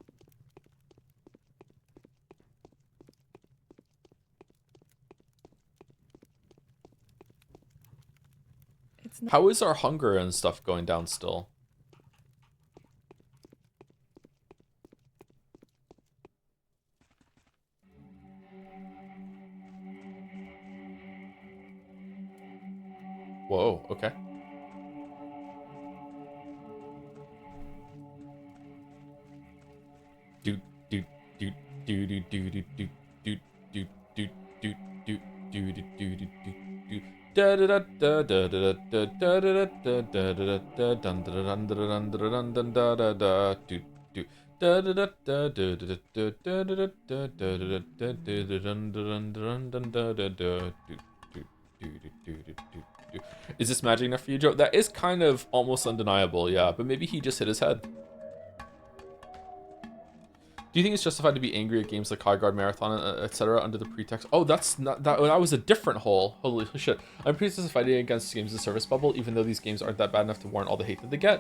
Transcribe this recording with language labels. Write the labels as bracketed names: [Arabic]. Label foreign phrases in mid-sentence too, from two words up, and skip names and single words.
[English] It's not. How is our hunger and stuff going down still? Whoa, okay. Do do do do do do do do do do do do do do do do do. Da da da da da da da da da da da da da dun dun dun dun dun dun da da da do do da da da da da da da da da da da da da dun dun dun dun da da da do do do do do do. Is this magic enough for you, Joe? That is kind of almost undeniable, yeah. But maybe he just hit his head. Do you think it's justified to be angry at games like High Guard Marathon, etc., under the pretext? Oh, that's not that. That was a different hole. Holy shit! I'm pretty justified against games in the service bubble, even though these games aren't that bad enough to warrant all the hate that they get.